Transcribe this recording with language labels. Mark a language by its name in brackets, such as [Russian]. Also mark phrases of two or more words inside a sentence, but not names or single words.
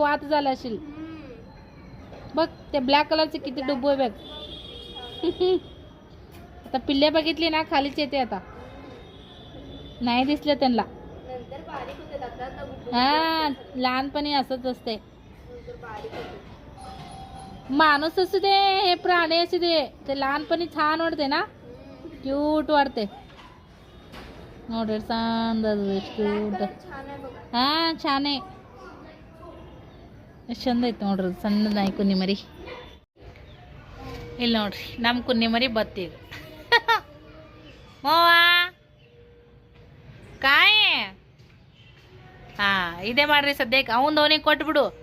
[Marathi] वात झाला असेल बघ ते ब्लॅक कलरचे किती डुबो आहे बघ आता पिल्ले बघितली ना खालीच येते आता नाही दिसले त्यांना नंतर बारीक होते आता हा लहानपणी असंच असते नंतर बारीक होते माणूस असू दे हे प्राणी असू दे ते लहानपणी छान वाटते ना क्यूट वाटते [Kannada] ನೋಡ್ರಿ ಸಂದದ ಕ್ಯೂಟ್ [Marathi] छान आहे बघा [Kannada] ಹಾ [Marathi] छान आहे [Kannada] ಎಷ್ಟು ಚಂದ ಐತೆ ನೋಡ್ರಿ ಸಣ್ಣದ ನಾಯಿ ಕುನ್ನಿ ಮರಿ ಇಲ್ಲಿ ನೋಡ್ರಿ ನಮ್ಮ ಕುನ್ನಿ ಮರಿ ಬತ್ತೀಗ ಮೋವ ಕಾಯಿ ಹಾ ಇದೇ ಮಾಡ್ರಿ ಸದ್ಯಕ್ಕೆ ಅವಂದು ಅವನಿಗೆ ಕೊಟ್ಬಿಡು